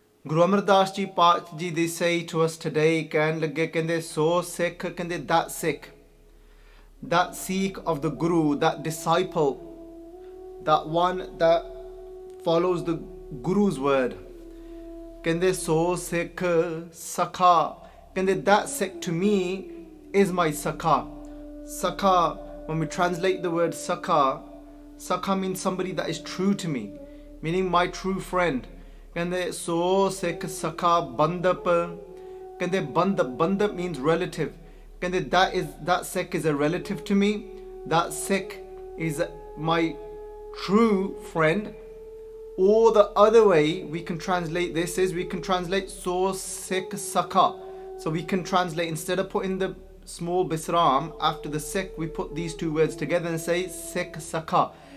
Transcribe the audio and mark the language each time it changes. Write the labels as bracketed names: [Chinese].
[English] Guru Amar Das Ji Paat Ji, they say to us today, [Punjabi] ਕਹਿਣ ਲੱਗੇ, ਕਹਿੰਦੇ ਸੋ ਸਿੱਖ, ਕਹਿੰਦੇ [English] that Sikh, that Sikh of the Guru, that disciple, that one that follows the Guru's word. [Punjabi] ਕਹਿੰਦੇ ਸੋ ਸਿੱਖ ਸਖਾ, ਕਹਿੰਦੇ [English] that Sikh to me is my Sakha. Sakha, when we translate the word Sakha, Sakha means somebody that is true to me, meaning my true friend. [Punjabi] ਕਹਿੰਦੇ ਸੋ ਸਿੱਖ ਸਖਾ ਬੰਦਪ, ਕਹਿੰਦੇ ਬੰਦਪ [English] means relative. [Punjabi] ਕਹਿੰਦੇ [English] that Sikh is a relative to me. That Sikh is my true friend. Or the other way we can translate this is, we can translate so Sikh Sakha. So we can translate, instead of putting the small bisram after the Sikh, we put these two words together and say Sikh Sakha.